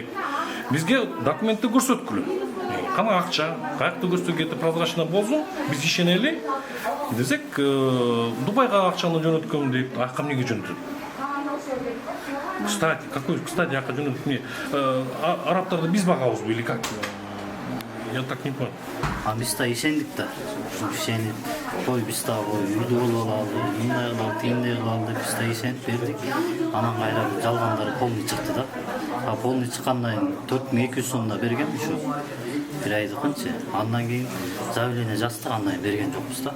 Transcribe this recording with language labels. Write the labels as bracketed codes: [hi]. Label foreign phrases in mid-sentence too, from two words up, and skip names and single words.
[ky] Бизге документти көрсөткүлө. Кана акча, каякта көрсөтүп прозрачно болсун, биз ишенели десек, Дубайга акчаны жөнөткөм дейт. Акка эмнеге жөнөтөт? Кстати, акка жөнөтүп эмне? Арабтарды биз багабызбы [ru] или как? Я так не понял. [ky] Биз да ишендик да. Ишенип, биз да үйдү болуп алалы, мындай кылалы, тигиндей кылалы деп биз да ишенип бердик. Анан кайра жалгандары полный чыкты да. Полный чыккандан кийин 4200 сомдо берген ушу. Бир айдыкынчы. Андан кийин заявление жаздык, андан кийин берген жокпуз да.